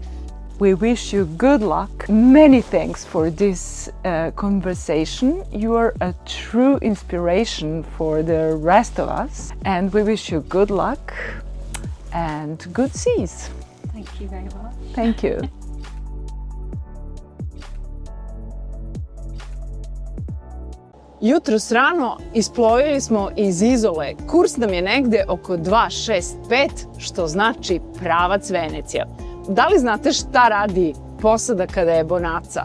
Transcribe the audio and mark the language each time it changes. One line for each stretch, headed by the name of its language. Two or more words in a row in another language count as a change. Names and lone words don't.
English: We wish you good luck. Many thanks for this conversation. You are a true inspiration for the rest of us, and we wish you good luck and good seas. Thank you very much. Thank you.
Serbian: Jutros rano isplovili smo iz Izole. Kurs nam je negde oko 265, što znači pravac Venecija. Da li znate šta radi posada kada je bonaca?